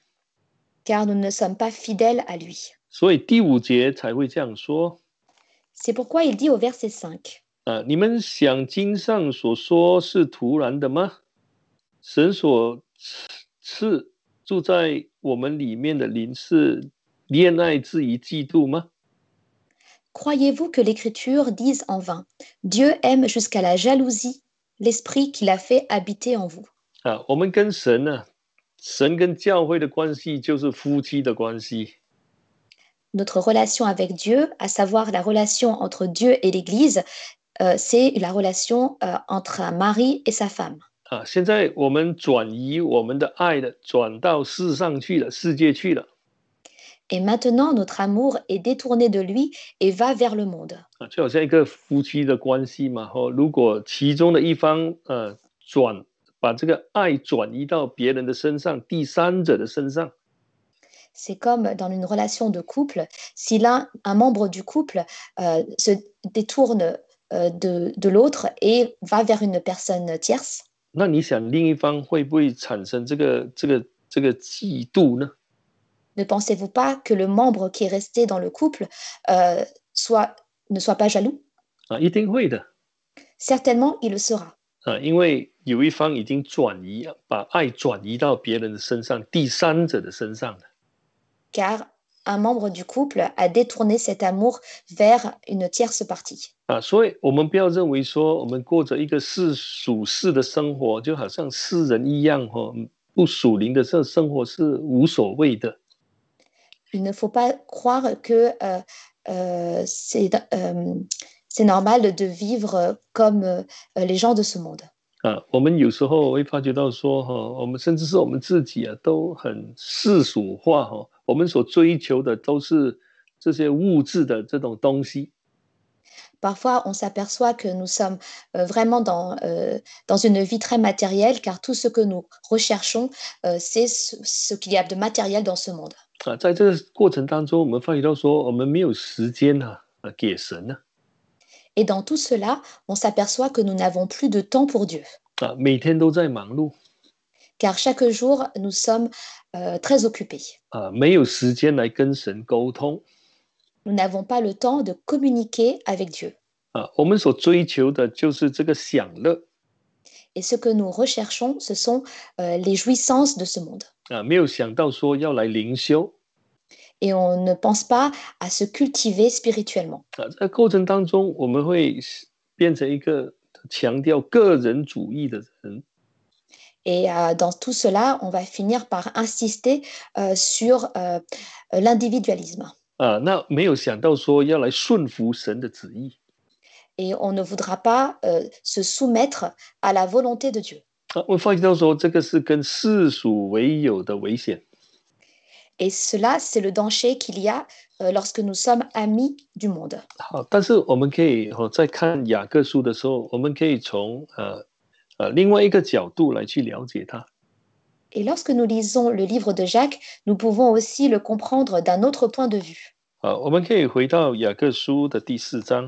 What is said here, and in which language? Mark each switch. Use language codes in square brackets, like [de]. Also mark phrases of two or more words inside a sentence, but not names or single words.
[fr] Car nous ne sommes pas fidèles à lui. [zh] 所以第5节才会这样说。 [fr] C'est pourquoi il dit au verset 5. [zh] 你们想经上所说是突然的吗？神所赐住在我们里面的灵是恋爱至于嫉妒吗？ [fr] Croyez-vous que l'Écriture dise en vain, Dieu aime jusqu'à la jalousie l'esprit qu'il a fait habiter en vous? [zh] 我们跟神呢，神跟教会的关系就是夫妻的关系。 [fr] Notre relation avec Dieu, à savoir la relation entre Dieu et l'Église, c'est la relation entre un mari et sa femme. [zh] 现在我们转移我们的爱了，转到世上去了，世界去了。 [fr] Et maintenant, notre amour est détourné de lui et va vers le monde. [zh] 就好像一个夫妻的关系嘛，如果其中的一方把这个爱转移到别人的身上，第三者的身上。 [fr] C'est comme dans une relation de couple, si un membre du couple se détourne de l'autre et va vers une personne tierce. [zh] 那你想另一方会不会产生这个嫉妒呢？ [fr] Ne pensez-vous pas que le membre qui est resté dans le couple ne soit pas jaloux? [zh] 一定会的。 [fr] Certainement, il le sera. [zh] 因为有一方已经把爱转移到别人的身上，第三者的身上了。 [fr] Car un membre du couple a détourné cet amour vers une tierce partie. [zh] 所以我们不要认为说我们过着一个属世的生活，就好像世人一样不属灵的生活是无所谓的。 [fr] Il ne faut pas croire que c'est normal de vivre comme les gens de ce monde. [zh] 我们有时候会发觉到说我们甚至是我们自己都很世俗化我们所追求的都是这些物质的这种东西。 [fr] Parfois, on s'aperçoit que nous sommes vraiment dans une vie très matérielle, car tout ce que nous recherchons, c'est ce qu'il y a de matériel dans ce monde. [zh] 在这个过程当中，我们发觉到说，我们没有时间给神。 [fr] Et dans tout cela, on s'aperçoit que nous n'avons plus de temps pour Dieu. [zh] 每天都在忙碌。 [fr] Car chaque jour, nous sommes très occupés. [zh] 没有时间来跟神沟通。 [fr] Nous n'avons pas le temps de communiquer avec Dieu. [zh] 我们所追求的就是这个享乐。 [fr] Et ce que nous recherchons, ce sont les jouissances de ce monde. [zh] 没有想到说要来灵修。 [fr] Et on ne pense pas à se cultiver spirituellement. [zh] 在过程当中，我们会变成一个强调个人主义的人。 [fr] Et dans tout cela, on va finir par insister sur l'individualisme. [zh] 那没有想到说要来顺服神的旨意。 [fr] Et on ne voudra pas se soumettre à la volonté de Dieu. [zh] 我发觉到说这个是跟世俗为友的危险。 [fr] Et cela, c'est le danger qu'il y a lorsque nous sommes amis du monde. [zh] 好，但是我们可以在看雅各书的时候，我们可以从另外一个角度来去了解它。 [fr] Et lorsque nous lisons le livre de Jacques, nous pouvons aussi le comprendre d'un autre point de vue. [zh] 我们可以回到雅各书的第4章。